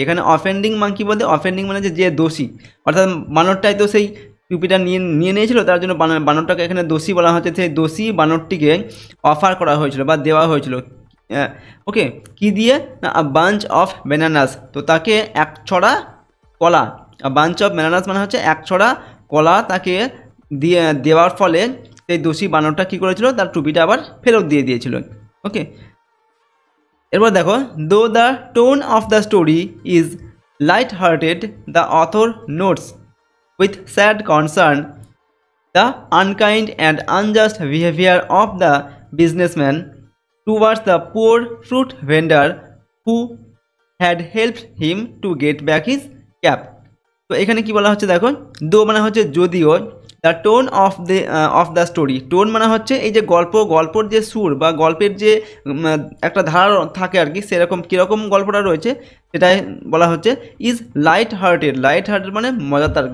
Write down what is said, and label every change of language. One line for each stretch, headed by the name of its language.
Bangla: এখানে offending monkey বলতে offending মানে যে দোষী, অর্থাৎ বানরটাই তো সেই টুপিটা নিয়ে নিয়েছিল, তার জন্য বানরটাকে এখানে দোষী বলা হচ্ছে। সেই দোষী বানরটিকে অফার করা হয়েছিল বা দেওয়া হয়েছিল ওকে কি দিয়ে না বাঞ্চ অফ ব্যানানাস, তো তাকে এক ছড়া কলা, বাঞ্চ অফ ব্যানানাস মানে হচ্ছে এক ছড়া কলা তাকে দিয়ে দেওয়ার ফলে সেই দোষী বানরটা কী করেছিল, তার টুপিটা আবার ফেরত দিয়ে দিয়েছিল। ওকে, এরপর দেখো,
English: Though the tone of the story is light hearted the author notes with sad concern the unkind and unjust behavior of the businessman towards the poor fruit vendor who had helped him to get back his cap।
Bangla: তো এখানে কি বলা হচ্ছে দেখো, দো মানে হচ্ছে যদিও,
English: the tone of the story,
Bangla: tone মানে হচ্ছে এই যে গল্পর যে সুর বা গল্পের যে একটা ধারা থাকে আর কি, সেরকম কীরকম গল্পটা রয়েছে সেটাই বলা হচ্ছে
English: is light hearted
Bangla: মানে মজাদার।